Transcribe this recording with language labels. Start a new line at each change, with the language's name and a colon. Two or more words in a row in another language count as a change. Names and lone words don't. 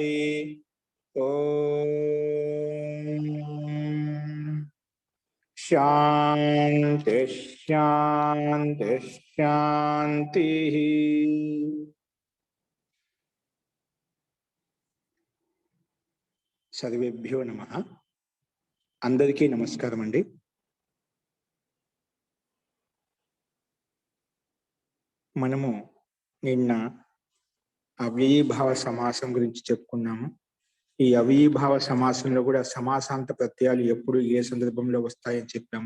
Sanskrit: ओम शांति शांति शांति। सर्वेभ्यो नमः।
Telugu: అందరికీ నమస్కారం అండి। మనము నిన్న అవ్యయీభావ సమాసం గురించి చెప్పుకున్నాము. ఈ అవ్యయీభావ సమాసంలో కూడా సమాసాంత ప్రత్యయాలు ఎప్పుడు ఏ సందర్భంలో వస్తాయని చెప్పాము.